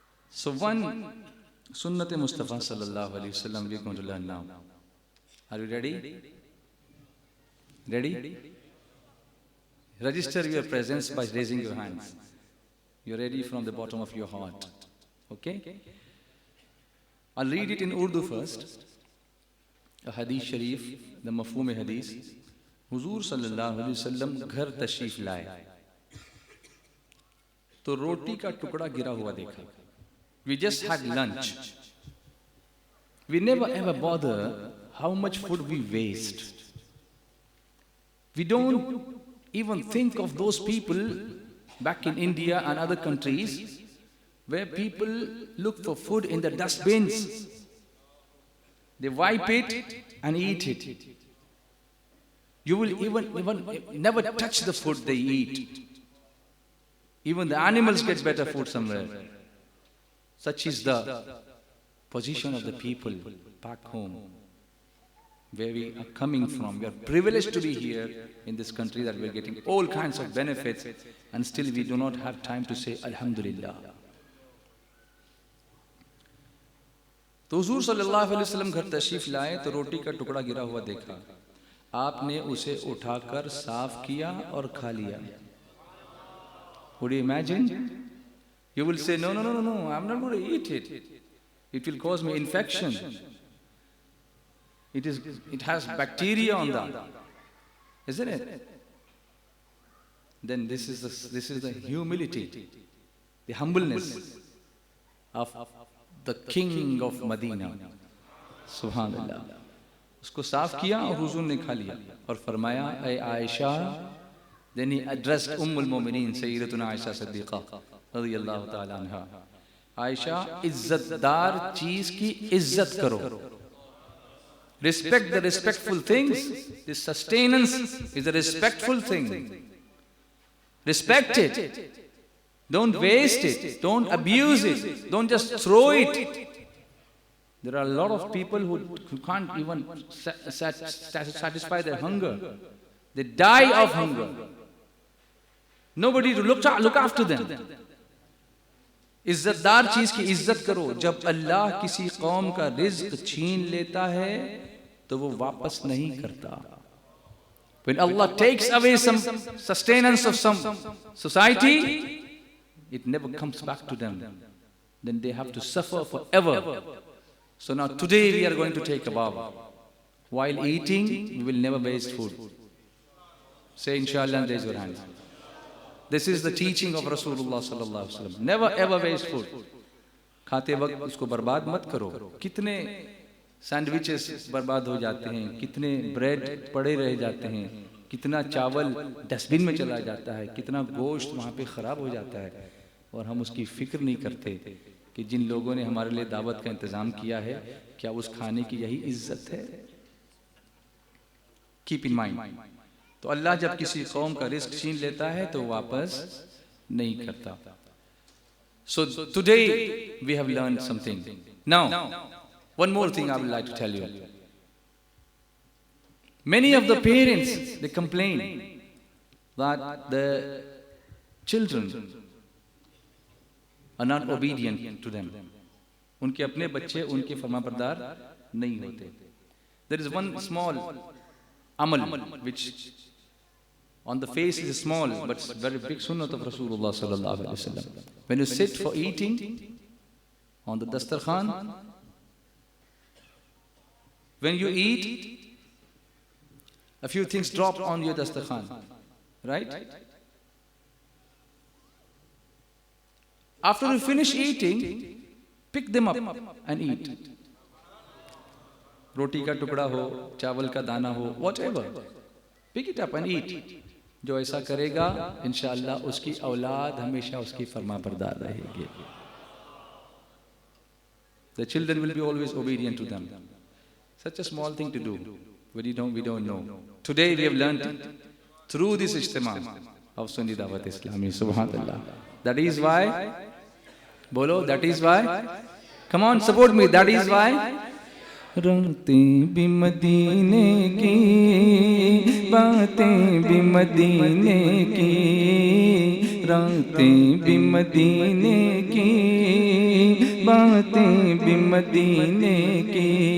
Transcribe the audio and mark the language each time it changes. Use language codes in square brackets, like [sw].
[en] So one Sunnat Mustafa sallallahu alayhi wa sallam we are going to learn now. Are you ready? Ready? Register your presence by raising your hands. You're ready from the bottom of your heart. Okay? I'll read it in Urdu first. A hadith sharif, the mafhum hadith. [ur] حضور صلی اللہ علیہ وسلم گھر تشریف لائے تو روٹی کا ٹکڑا گرا ہوا دیکھا. [en] We just had lunch We never ever bother how much food we waste. We don't even think of those people back in India and other countries where people look for food in the dustbins. They wipe it and eat it. You will even never touch the food they eat. Even the animals get better food somewhere. Such is the position of the people back home, where we are coming from. We are privileged to be here in this country, that we are getting all kinds of benefits, and still we do not have time to say Alhamdulillah. [ur] تو حضور صلی اللہ علیہ وسلم گھر تشریف لائے تو روٹی کا ٹکڑا گرا ہوا دیکھا. آپ نے اسے اٹھا کر صاف کیا اور کھا لیا. [en] Would you imagine? You will say, no, I'm not going to eat it. It will cause me infection. It has bacteria on that, isn't it? Then this is the humility, the humbleness of the king of Medina. Subhanallah. [ur] اس کو صاف کیا اور حضور نے کھا لیا اور فرمایا اے عائشہ. [en] Then he addressed [ur] المومنین سیدتنا عائشہ صدیقہ رضی اللہ تعالی عنہ. عائشہ, عزت دار چیز کی عزت کرو. [en] Respect the respectful things. The sustenance is a respectful thing. Respect it. Don't waste it. Don't abuse it. Don't just throw it. There are a lot of people who can't even satisfy their hunger. They die of hunger. Nobody to look after them. [ur] عزت دار چیز کی عزت کرو. جب اللہ کسی قوم کا رزق چھین لیتا ہے تو وہ واپس نہیں کرتا. [en] When Allah takes away some sustenance of some society, it never comes back to them. Then they have to suffer forever. So now today we are going to take a bow. While eating, we will never waste food. Say inshallah and raise your hands. This is the teaching of Rasulullah sallallahu alaihi wasallam. Never ever waste food. [ur] کھاتے وقت اس کو برباد مت کرو. کتنے sandwiches برباد ہو جاتے ہیں, کتنے بریڈ پڑے رہ جاتے ہیں, کتنا چاول ڈسٹ بن میں چلا جاتا ہے, کتنا گوشت وہاں پہ خراب ہو جاتا ہے, اور ہم اس کی فکر نہیں کرتے کہ جن لوگوں نے ہمارے لیے دعوت کا انتظام کیا ہے, کیا اس کھانے کی یہی عزت ہے؟ [en] Keep in mind. [ur] تو اللہ جب کسی قوم کا رزق چھین لیتا ہے تو واپس نہیں کرتا. [en] So today we have learned something. Now, one more thing I would like to tell you. Many of the parents, they complain that the children are not obedient to them. [ur] ان کے اپنے بچے ان کے فرما بردار نہیں ہوتے. [en] There is one small amal which on the face is small but very big sunnah of Rasulullah sallallahu alaihi wasallam. When you sit for eating on the dastarkhan, when you eat, a few things drop on your dastarkhan, right? After you finish eating, pick them up and eat. [ur] Roti ka tukda ho, chawal ka dana ho, [en] whatever. Pick it up and eat. [ur] جو ایسا کرے گا انشاءاللہ اس کی اولاد ہمیشہ اس کی فرما بردار رہے گی. [en] The children will be always obedient to them. Such a small thing to do. We don't know. Today we have learned it through this ijtima of Sunni Dawat Islami. Subhanallah. That is why, bolo, that is why. Come on, support me. That is why. [ur] راتیں بھی مدینے کی, باتیں بھی مدینے کی, راتیں بھی مدینے کی, باتیں بھی مدینے کی,